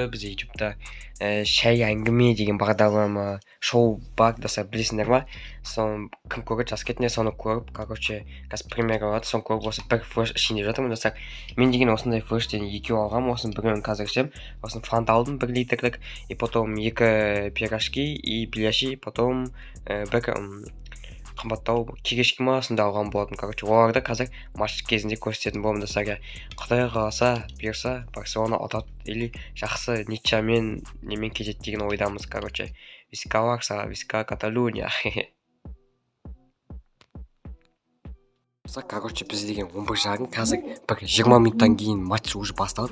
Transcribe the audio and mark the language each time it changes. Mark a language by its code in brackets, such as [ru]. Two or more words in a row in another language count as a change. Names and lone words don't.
[kk] Біз ютубта шай әңгіме деген бағдарлама шоу бар достар, білесіңдер ма? Соны кім көреді, жас кетіне соны көріп, короче, қазір премьер болады, соны көріп осы бір флеш ішінде жатырмын достар. Мен деген осындай флештен 2 алғам, осының біреуін қазір ішем. Осыны фанта алдым 1 литрлік, [ru] и потом 2 пирожки и беляши, потом [kk] бір қымбаттау кегешкі ма сонда алған болатын. Короче, оларды қазір матч кезінде көрсететін боламын достар. Құдай қаласа, бұйырса Барселона ұтады или жақсы ничьямен немен кетеді деген ойдамыз. Короче, [ca] Visca Barça, Visca Catalunya. [kk] Короче, біз деген 11:30, қазір бір 20 минуттан кейін матч уже басталды.